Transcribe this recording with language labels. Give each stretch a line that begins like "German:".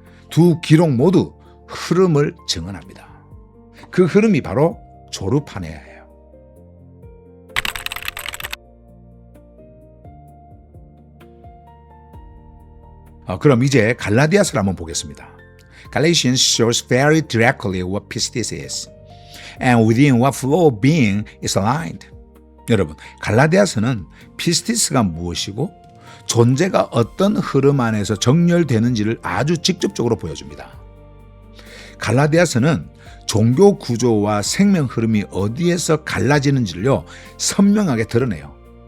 Korean: 두 기록 모두 흐름을 증언합니다. 그 흐름이 바로 조르파네아예요. 그럼 이제 갈라디아서를 한번 보겠습니다.
English: Galatians shows very directly what pistis is, and within what flow of being is aligned.
Korean: 여러분, 갈라디아서는 피스티스가 무엇이고 존재가 어떤 흐름 안에서 정렬되는지를 아주 직접적으로 보여줍니다. 갈라디아서는 종교 구조와 생명 흐름이 어디에서 갈라지는지를요 선명하게 드러내요.